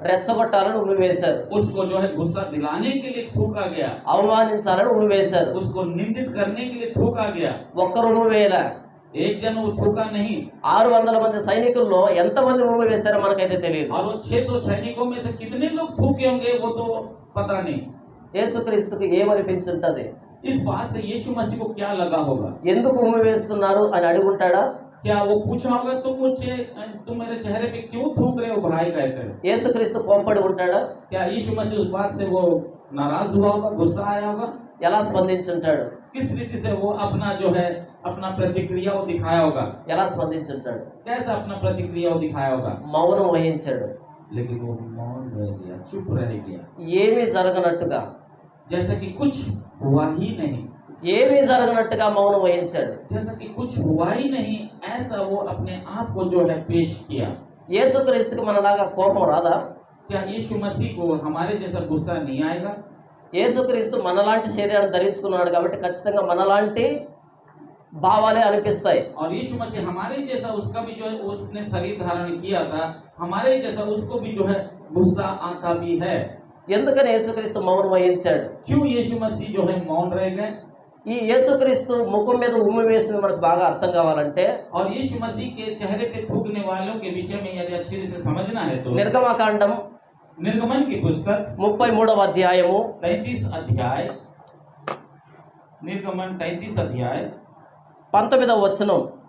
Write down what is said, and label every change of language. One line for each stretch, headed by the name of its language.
Telugu: రెచ్చగొట్టాలని ఉమ్మి వేశారు,
Hindi: उसको जो है गुस्सा दिलाने के लिए थूका गया,
Telugu: అవమానించాలని ఉమ్మి వేశారు.
Hindi: उसको निंदित करने के लिए थूका गया।
Telugu: ఒక్కరు ఉమ్మి వేయలే.
Hindi: एक जन वो थूका नहीं।
Telugu: 600 మంది సైనికుల్లో ఎంతమంది ఉమ్మి వేశారో మనకైతే తెలియదు.
Hindi: और वो 600 सैनिकों में से कितने लोग थूके होंगे वो तो पता नहीं।
Telugu: యేసుక్రీస్తుకు ఏమనిపించుంటది?
Hindi: इस बात से यीशु मसीह को क्या लगा होगा?
Telugu: ఎందుకు ఉమ్మి వేస్తున్నారు అని అడుగుంటాడా?
Hindi: क्या वो पूछा होगा तुम मेरे चेहरे पे क्यों थूक रहे हो भाई कहकर?
Telugu: యేసుక్రీస్తు కోప్పడి ఉంటాడా?
Hindi: क्या यीशु मसीह उस बात से वो नाराज हुआ होगा, गुस्सा आया होगा?
Telugu: ఎలా స్పందించుంటాడు?
Hindi: किस रीति से वो अपना जो है अपना प्रतिक्रिया वो दिखाया होगा?
Telugu: ఎలా స్పందించుంటాడు?
Hindi: कैसा अपना प्रतिक्रिया वो दिखाया होगा?
Telugu: మౌనం వహించాడు.
Hindi: लेकिन वो मौन रह गया, चुप रह गया,
Telugu: ఏమీ జరగనట్టుగా,
Hindi: जैसा कि कुछ हुआ ही नहीं,
Telugu: ఏమీ జరగనట్టుగా మౌనం వహించాడు.
Hindi: जैसा कि कुछ हुआ ही नहीं, ऐसा वो अपने आप को जो है पेश किया।
Telugu: యేసుక్రీస్తుకి మనలాగా కోపం రాదా?
Hindi: क्या यीशु मसीह को हमारे जैसा गुस्सा नहीं आएगा?
Telugu: యేసుక్రీస్తు మనలాంటి శరీరాన్ని ధరించుకున్నాడు కాబట్టి ఖచ్చితంగా మనలాంటి భావాలే అనిపిస్తాయి.
Hindi: और यीशु मसीह हमारे जैसा उसका भी जो है उसने शरीर धारण किया था, हमारे जैसा उसको भी जो है गुस्सा आता भी है।
Telugu: ఎందుకని యేసుక్రీస్తు మౌనం వహించాడు?
Hindi: क्यों यीशु मसीह जो है मौन रह गए?
Telugu: ఈ యేసుక్రీస్తు ముఖం మీద ఉమ్మి వేసింది మనకు బాగా అర్థం కావాలంటే
Hindi: और यीशु मसीह के चेहरे पे थूकने वालों के विषय में यदि अच्छी तरह से समझना है तो
Telugu: నిర్గమకాండం
Hindi: निर्गमन की पुस्तक
Telugu: 33వ అధ్యాయము
Hindi: 33 अध्याय, निर्गमन 33 अध्याय
Telugu: 19వ వచనం,